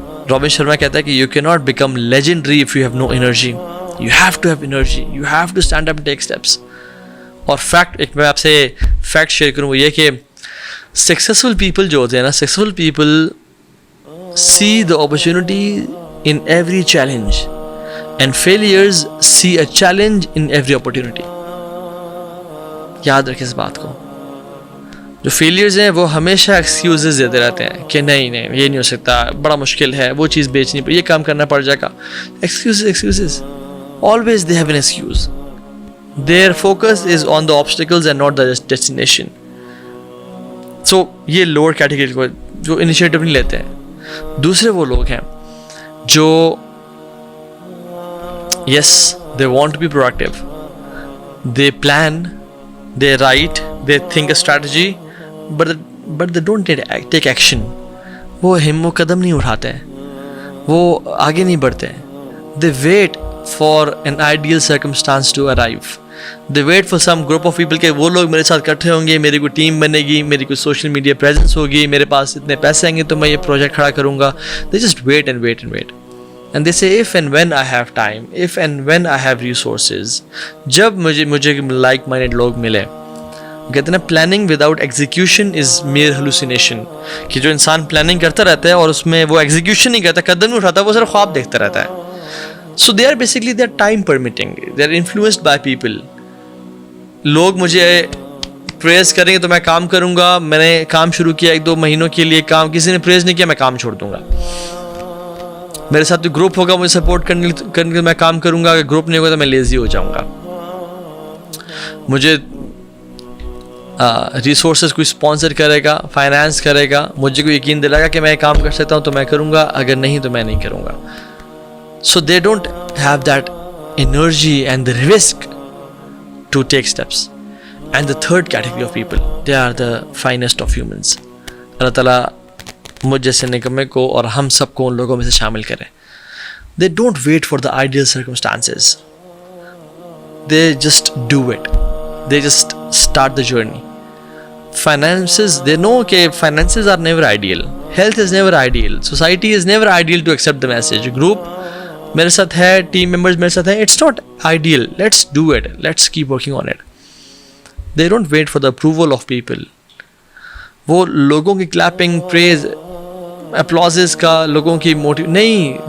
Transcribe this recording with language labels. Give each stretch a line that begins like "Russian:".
Urdu: Robin Sharma کہتا ہے کہ
English: You can not become legendary if you have no energy, you have to have energy, you have to stand up and take steps.
Urdu: اور fact, ایک میں آپ سے فیکٹ شیئر کروں, وہ یہ کہ سکسیزفل پیپل جو ہوتے ہیں نا,
English: Successful people see the opportunity in every challenge. and failures see a challenge in every opportunity.
Urdu: یاد رکھیں اس بات کو. جو فیلیئرز ہیں وہ ہمیشہ ایکسکیوزز دیتے رہتے ہیں کہ نہیں یہ نہیں ہو سکتا, بڑا مشکل ہے, وہ چیز بیچنی پڑے, یہ کام کرنا پڑ جائے گا.
English: Excuses always they have an excuse. Their focus is on the obstacles and not the destination.
Urdu: So یہ لوور کیٹیگری کو جو انیشیٹو نہیں لیتے ہیں. دوسرے وہ لوگ ہیں جو
English: yes they want to be proactive, they plan, they write, they think a strategy, but they don't take action.
Urdu: وہ ہمت قدم نہیں اٹھاتے ہیں, وہ آگے نہیں بڑھتے ہیں.
English: They wait for an ideal circumstance to arrive. They wait for some group of people
Urdu: کہ وہ لوگ میرے ساتھ اکٹھے ہوں گے, میری کوئی ٹیم بنے گی, میری کوئی سوشل میڈیا پریزنس ہوگی, میرے پاس اتنے پیسے آئیں گے تو میں یہ پروجیکٹ کھڑا کروں گا.
English: They just wait and wait and wait. And they say if and when I have time, if and when I have resources.
Urdu: جب مجھے like minded لوگ ملے. کہتے ہیں
English: planning without execution is mere hallucination,
Urdu: کہ جو انسان پلاننگ کرتا رہتا ہے اور اس میں وہ ایگزیکیوشن نہیں کرتا, قدم نہیں اٹھاتا, وہ صرف خواب دیکھتا رہتا ہے.
English: So they are basically they are time permitting, they are influenced by people.
Urdu: لوگ مجھے پریز کریں گے تو میں کام کروں گا. میں نے کام شروع کیا 1-2 مہینوں کے لیے, کام کسی نے پریز نہیں کیا, میں کام چھوڑ دوں گا. میرے ساتھ جو گروپ ہوگا مجھے سپورٹ کرنے کے میں کام کروں گا, اگر گروپ نہیں ہوگا تو میں لیزی ہو جاؤں گا. مجھے ریسورسز کوئی اسپانسر کرے گا, فائنانس کرے گا, مجھے کوئی یقین دلائے گا کہ میں کام کر سکتا ہوں تو میں کروں گا, اگر نہیں تو میں نہیں کروں گا.
English: So they don't have that energy and the risk to take steps. And the third category of people, they are the finest of humans.
Urdu: اللہ تعالیٰ مجھ جیسے نکمے کو اور ہم سب کو ان لوگوں میں سے شامل کریں.
English: They don't wait for the ideal circumstances. They just do it. They just start the journey. Finances, they know کہ finances are never ideal. Health is never ideal. Society is never ideal to accept the message.
Urdu: Group میرے ساتھ ہے, team members میرے ساتھ ہیں,
English: it's not ideal. Let's do it. Let's keep working on it. They don't wait for the approval of people.
Urdu: وہ لوگوں کی clapping, پریز, اپلازز کا, لوگوں کی موٹیو نہیں.